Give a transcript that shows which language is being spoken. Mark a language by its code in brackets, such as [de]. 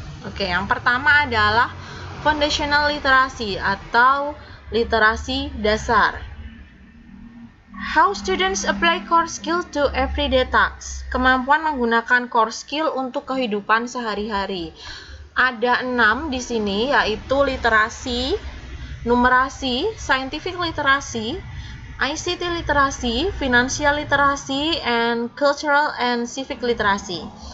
[id] Oke, yang pertama adalah foundational literacy atau literasi dasar. [en] How students apply core skill to everyday tasks. [id] Kemampuan menggunakan core skill untuk kehidupan sehari-hari. Ada 6 di sini, yaitu literasi, numerasi, scientific literacy, ICT literacy, [en] financial literacy, and cultural and civic literacy.